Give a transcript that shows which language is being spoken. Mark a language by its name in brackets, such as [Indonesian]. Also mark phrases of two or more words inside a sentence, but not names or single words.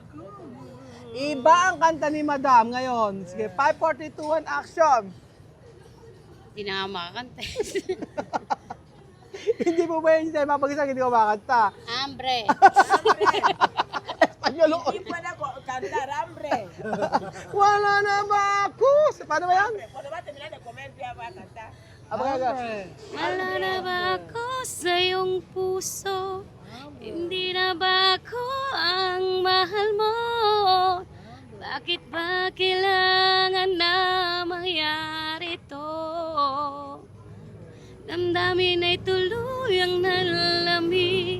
[Filipino] Iba ang kanta ni madam ngayon. Sige, 5, 4, 3, 2, 1, action. Hindi na nga makakanta. Hindi mo ba hindi tayo mapag-isa, hindi ko makanta. Hambre. Espanyol ko. [Spanish] Hindi puede cantar hambre. [Filipino] Wala na ba ako? Paano ba yan? [Spanish] Cuando va a terminar de comer, ya va a cantar. [Filipino] Abaga. Wala na ba ako sa iyong puso? Hindi na ba ako ang mahal mo? Bakit ba kailangan na mangyari to? Damdamin ay tuluyang nalamig.